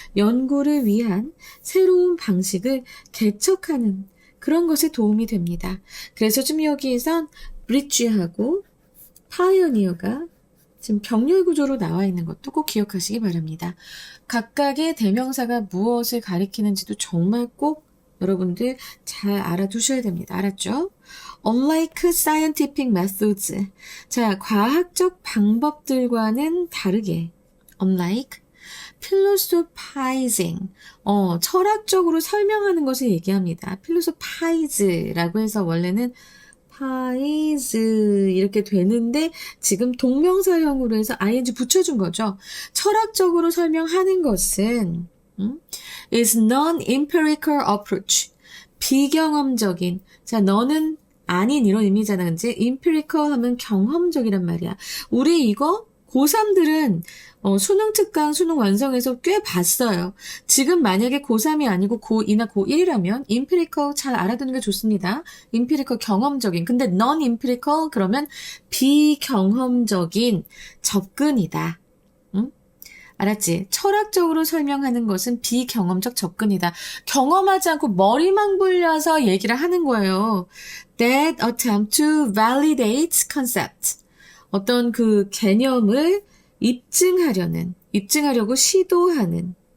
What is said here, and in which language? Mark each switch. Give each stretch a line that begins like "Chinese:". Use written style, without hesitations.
Korean: 연구를 위한 새로운 방식을 개척하는 그런 것에 도움이 됩니다. 그래서 지금 여기에선 bridge하고 pioneer가 지금 병렬 구조로 나와 있는 것도 꼭 기억하시기 바랍니다. 각각의 대명사가 무엇을 가리키는지도 정말 꼭 여러분들 잘 알아두셔야 됩니다. 알았죠?
English: Unlike scientific methods.
Korean: 자, 과학적 방법들과는 다르게
English: unlike philosophizing.
Korean: 철학적으로 설명하는 것을 얘기합니다. philosophize라고 해서 원래는 pies 이렇게 되는데 지금 동명사형으로 해서 ing 붙여준 거죠. 철학적으로 설명하는 것은
English: is non-empirical approach.
Korean: 비경험적인. 자, 너는 아닌 이런 의미잖아. 그치? empirical 하면 경험적이란 말이야. 우리 이거 고3들은 수능 특강, 수능 완성해서 꽤 봤어요. 지금 만약에 고3이 아니고 고2나 고1이라면 empirical 잘 알아두는 게 좋습니다. empirical 경험적인. 근데 non-empirical 그러면 비경험적인 접근이다. 응? 알았지? 철학적으로 설명하는 것은 비경험적 접근이다. 경험하지 않고 머리만 굴려서 얘기를 하는 거예요.
English: That attempt to validate concept.
Korean: 어떤 그 개념을 입증하려고 시도하는.